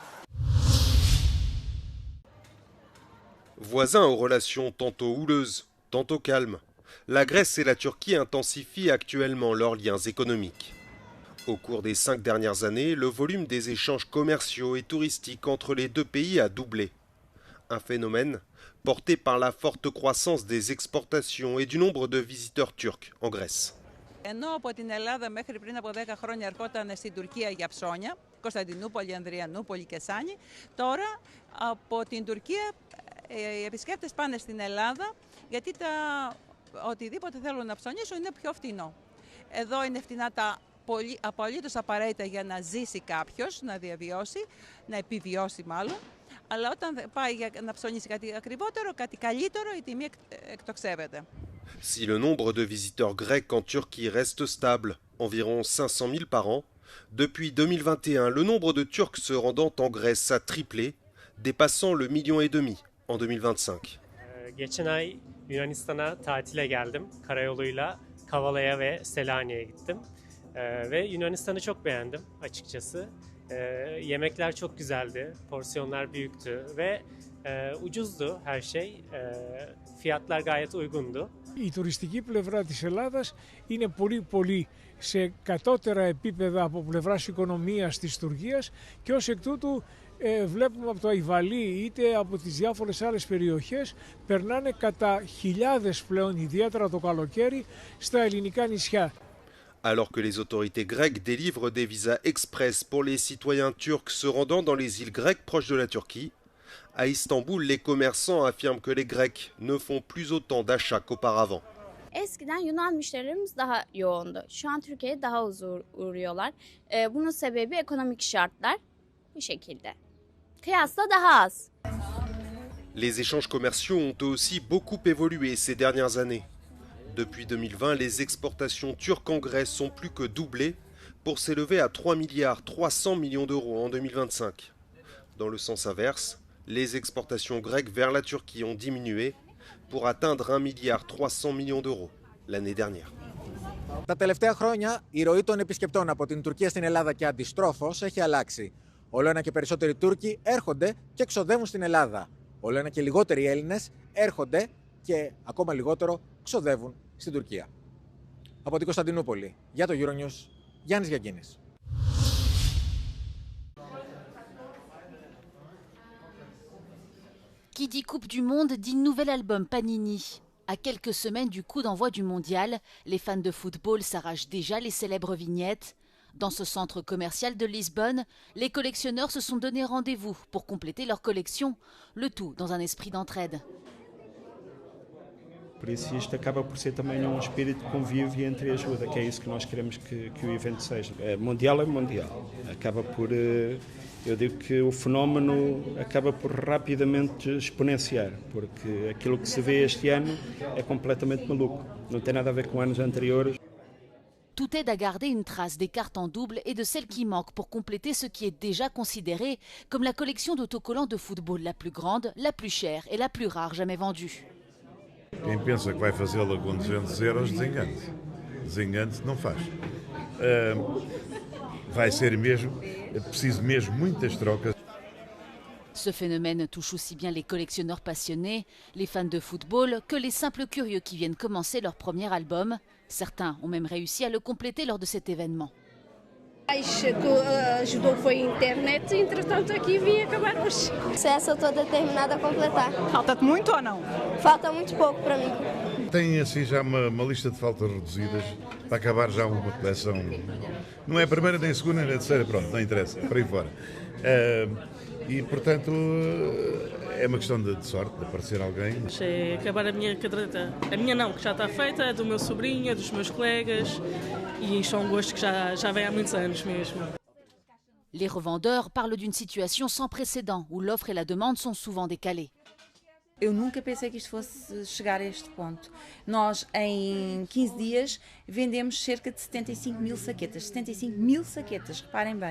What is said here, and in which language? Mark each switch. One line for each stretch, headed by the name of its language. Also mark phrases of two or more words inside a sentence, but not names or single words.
French: Voisins aux relations tantôt houleuses, tantôt calmes, la Grèce et la Turquie intensifient actuellement leurs liens économiques. Au cours des 5 dernières années, le volume des échanges commerciaux et touristiques entre les deux pays a doublé. Un phénomène porté par la forte croissance des exportations et du nombre de visiteurs turcs en Grèce.
Greek: Ενώ από την Ελλάδα μέχρι πριν από 10 χρόνια ερχόταν στην Τουρκία για ψώνια, Κωνσταντινούπολη, Ανδριανούπολη και Σάνι, τώρα από την Τουρκία οι επισκέπτες πάνε στην Ελλάδα γιατί οτιδήποτε θέλουν να ψωνίσουν είναι πιο φτηνό. Εδώ είναι φτηνά τα απολύτως απαραίτητα για να ζήσει κάποιος, να διαβιώσει, να επιβιώσει μάλλον. Αλλά όταν πάει να ψωνίσει κάτι ακριβότερο, κάτι καλύτερο, η τιμή εκτοξεύεται.
French: Si le nombre de visiteurs grecs en Turquie reste stable, environ 500 000 par an, depuis 2021, le nombre de Turcs se rendant en Grèce a triplé, dépassant le 1,5 million en 2025.
Turkish: Geçen ay Yunanistan'a tatile geldim. Karayoluyla Kavala'ya ve Selanik'e gittim. Ve Yunanistan'ı çok beğendim açıkçası. Yemekler çok güzeldi, porsiyonlar büyüktü ve ucuzdu her şey. Fiyatlar gayet uygundu.
Greek: Η τουριστική πλευρά της Ελλάδας είναι πολύ σε κατώτερα επίπεδα από πλευράς οικονομίας της Τουρκίας και ως εκ τούτου βλέπουμε από το Αϊβαλί είτε από τις διάφορες άλλες περιοχές περνάνε κατά χιλιάδες πλέον, ιδιαίτερα το καλοκαίρι, στα ελληνικά νησιά.
French: Alors que les autorités grecques délivrent des visas express pour les citoyens turcs se rendant dans les îles grecques proches de la Turquie, à Istanbul, les commerçants affirment que les Grecs ne font plus autant d'achats qu'auparavant.
Turkish: Eskiden Yunan müşterilerimiz daha yoğundu. Şu an Türkiye'ye daha az uğruyorlar. Bunun sebebi ekonomik şartlar bu şekilde. Kıyasla daha az.
French: Les échanges commerciaux ont aussi beaucoup évolué ces dernières années. Depuis 2020, les exportations turques en Grèce ont plus que doublé pour s'élever à 3,3 milliards d'euros en 2025. Dans le sens inverse, les exportations grecques vers la Turquie ont diminué pour atteindre 1,3 milliard d'euros l'année dernière.
Greek: Τα τελευταία χρόνια η ροή των επισκεπτών από την Τουρκία στην Ελλάδα και αντιστρόφως έχει αλλάξει. Όλο ένα και περισσότεροι Τούρκοι έρχονται και ξοδεύουν στην Ελλάδα. Όλο ένα και λιγότεροι Έλληνες έρχονται και ακόμα λιγότερο ξοδεύουν στην Τουρκία. Από την Κωνσταντινούπολη, για το Euronews, Γιάννης Γιαγκίνης.
French: Qui dit Coupe du Monde dit nouvel album Panini. À quelques semaines du coup d'envoi du mondial, les fans de football s'arrachent déjà les célèbres vignettes. Dans ce centre commercial de Lisbonne, les collectionneurs se sont donné rendez-vous pour compléter leur collection, le tout dans un esprit d'entraide.
Portuguese: Por isso isto acaba por ser também espírito de convívio e entre ajuda, que é isso que nós queremos que o evento seja. Mundial é mundial. Acaba por, eu digo que o fenómeno acaba por rapidamente exponenciar, porque aquilo que se vê este ano é completamente maluco. Não tem nada a ver com anos anteriores.
French: Tout t'aide à garder une trace des cartes en double et de celles qui manquent pour compléter ce qui est déjà considéré comme la collection d'autocollants de football la plus grande, la plus chère et la plus rare jamais vendue.
Portuguese: Quem pensa que vai fazê-la com 200 euros, desengane-se. Desengane-se, não faz. Vai ser mesmo, é preciso mesmo muitas trocas.
French: Ce phénomène touche aussi bien les collectionneurs passionnés, les fans de football, que les simples curieux qui viennent commencer leur premier album. Certains ont même réussi à le compléter lors de cet événement.
Portuguese: Acho que ajudou foi a internet, entretanto aqui vim acabar hoje. Eu estou determinada a completar. Falta-te muito ou não? Falta muito pouco para mim. Tem assim já uma lista de faltas reduzidas para acabar já uma coleção. Não é a primeira, nem a segunda, nem a terceira, pronto, não interessa, para aí fora. E, portanto, é uma questão de sorte, de aparecer alguém. Deixei acabar a minha caderneta. A minha não, que já está feita, é do meu sobrinho, é dos meus colegas. E isto é um gosto que já vem há muitos anos mesmo.
French: Les revendeurs parlent d'une situation sans précédent, où l'offre et la demande sont souvent décalées.
Portuguese: Eu nunca pensei que isto fosse chegar a este ponto. Nós, em 15 dias, vendemos cerca de 75 mil saquetas. 75 mil saquetas, reparem bem.